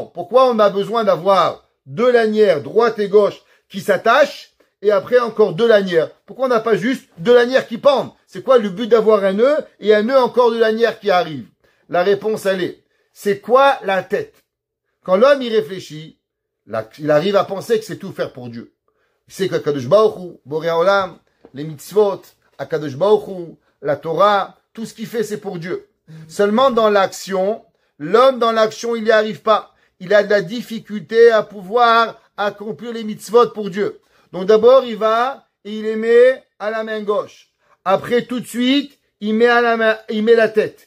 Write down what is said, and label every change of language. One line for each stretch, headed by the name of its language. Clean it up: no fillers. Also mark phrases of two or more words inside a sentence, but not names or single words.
French: Pourquoi on a besoin d'avoir deux lanières, droite et gauche, qui s'attachent, et après encore deux lanières? Pourquoi on n'a pas juste deux lanières qui pendent? C'est quoi le but d'avoir un nœud et un nœud encore de lanières qui arrive? La réponse, elle est, c'est quoi la tête? Quand l'homme y réfléchit, il arrive à penser que c'est tout faire pour Dieu. Il sait qu'
Hebrew: הקדוש ברוך הוא, בורא עולם,
French: les mitzvot,
Hebrew: הקדוש ברוך הוא,
French: la Torah, tout ce qu'il fait, c'est pour Dieu. Seulement dans l'action, l'homme dans l'action, il n'y arrive pas. Il a de la difficulté à pouvoir accomplir les mitzvot pour Dieu. Donc d'abord, il va et il les met à la main gauche. Après, tout de suite, il met la tête.